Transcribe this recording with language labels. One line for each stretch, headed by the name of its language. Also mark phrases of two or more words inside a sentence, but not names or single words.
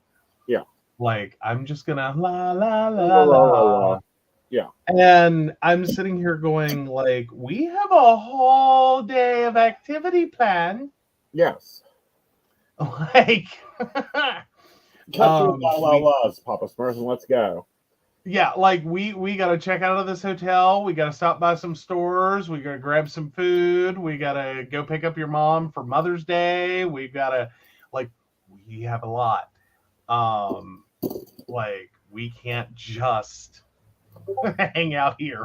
English: Yeah. Like, I'm just gonna la la la la la. Yeah. And I'm sitting here going, like, we have a whole day of activity planned. Yes. Like, cut through la la la's, Papa Smurf, and let's go. Yeah, like, we got to check out of this hotel. We got to stop by some stores. We got to grab some food. We got to go pick up your mom for Mother's Day. We've got to, like, we have a lot. Like, we can't just hang out here.